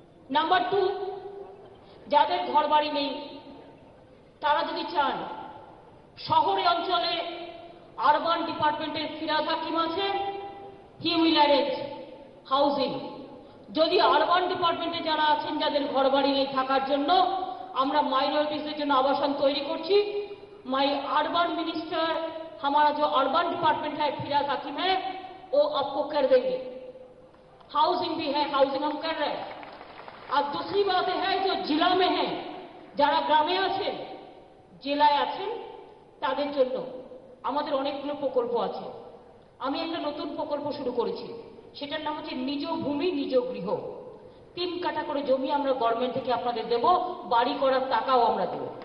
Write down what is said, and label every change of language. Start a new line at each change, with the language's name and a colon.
English: Number 2,
Bangla: যাদের ঘর বাড়ি নেই, তারা যদি চান, শহরে অঞ্চলে আরবান ডিপার্টমেন্টের ফিরাজ হাকিম আছে,
English: He will arrange housing.
Bangla: যদি আরবান ডিপার্টমেন্টে যারা আছেন, যাদের ঘর বাড়ি নেই থাকার জন্য, আমরা মাইনরিটিসদের জন্য আবাসন তৈরি করছি।
English: my urban minister,
Hindi: हमारा जो अर्बन डिपार्टमेंट है फिराज हाकिम है, वो आपको कर देंगे। हाउसिंग भी है, हाउसिंग हम कर रहे हैं। और दूसरी बात है, जो जिला में है,
Bangla: যারা গ্রামে আছেন, জেলায় আছেন, তাদের জন্য আমাদের অনেকগুলো প্রকল্প আছে। আমি একটা নতুন প্রকল্প শুরু করেছি, সেটার নাম হচ্ছে নিজ ভূমি নিজ গৃহ। 3 কাঠা করে জমি আমরা গভর্নমেন্ট থেকে আপনাদের দেব, বাড়ি করার টাকাও আমরা দেব।